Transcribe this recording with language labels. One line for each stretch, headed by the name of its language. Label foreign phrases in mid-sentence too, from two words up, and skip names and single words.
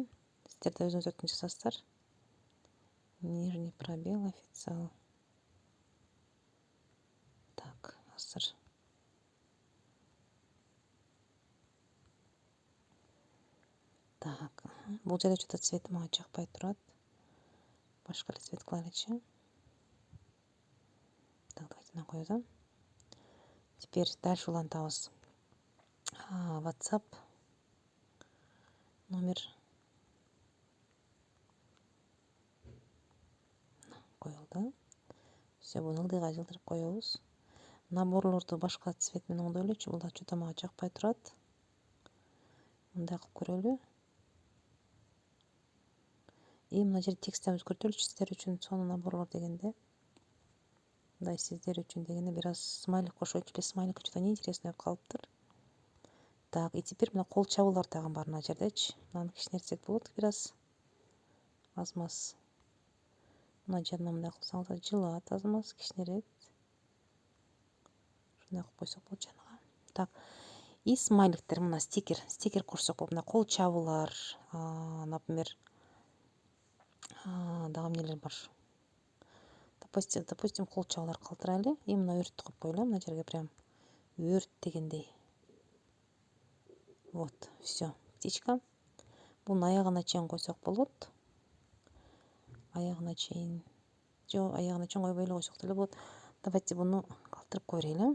Kyrgyz: Сиздер да өзүңүздөрдүн жасасыздар.
Russian: Нижний пробел официал.
Kyrgyz: Так, азыр. Так, бул жерде
Russian: что-то цвет
Kyrgyz: мага жакпай турат. Башка эле цвет кылайлычы.
Russian: Так, давайте
Kyrgyz: мына коебуз.
Russian: Теперь дальше
Kyrgyz: улантабыз. WhatsApp номер коюлду. Все, буну ылдыйга жылдырып коебуз. Наборлорду башка цвет менен оңдойлучу. Бул да что-то мага жакпай турат. Мындай кылып көрөлү. И мына жерде текстти өзгөртөлүчү сиздер үчүн сонун наборлор дегенде. Мындай сиздер үчүн дегенде бир аз смайлик кошоюлучу.
Russian: Без смайлика что-то неинтересно
Kyrgyz: болуп калыптыр.
Russian: Так, и теперь
Kyrgyz: мына кол чабуулар дагы бар мына жердечи. Мынаны кичинертсек болот бир аз. Аз-маз. Мына жанына мындай кылсаңыздар жылат аз-маз кичинерээк. Ушундай кылып койсок болот жанына. Так. И смайликтер мына стикер кошсок болот. Мына кол чабуулар, например, дагы эмнелер бар. Допустим, кол чабуулар калтырайлы. И мына өрт коюп коелу мына жерге прям өрт дегендей.
Russian: Вот, все. Птичка.
Kyrgyz: Бунун аягына чейин койсок болот. Аягына чейин. Жок, аягына чейин койбой эле койсок деле болот. Давайте буну калтырып көрөлү.